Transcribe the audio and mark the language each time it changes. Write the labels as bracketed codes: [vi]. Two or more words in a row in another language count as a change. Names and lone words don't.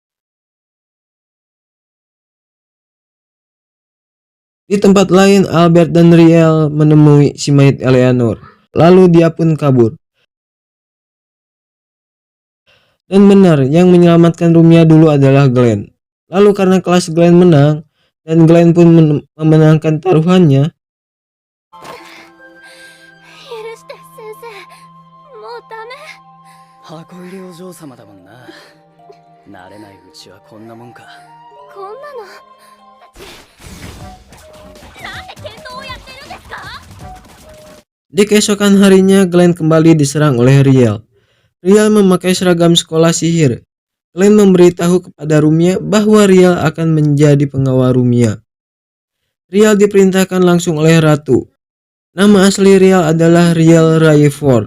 [id] Di tempat lain, Albert dan Riel menemui si mayat Eleanor. Lalu dia pun kabur. Dan benar, yang menyelamatkan Rumia dulu adalah Glenn. Lalu karena kelas Glenn menang, dan Glenn pun memenangkan taruhannya, [ja] 許して先生、もうダメ。箱入りお嬢様だもんな。慣れないうちはこんなもんか。こんなのなんで剣道をやってるんですか？ [id] Di keesokan harinya, Glenn kembali diserang oleh Riel. Riel memakai seragam sekolah sihir. Glenn memberitahu kepada Rumia bahwa Riel akan menjadi pengawal Rumia. Riel diperintahkan langsung oleh ratu. Nama asli Riel adalah Riel Rayford.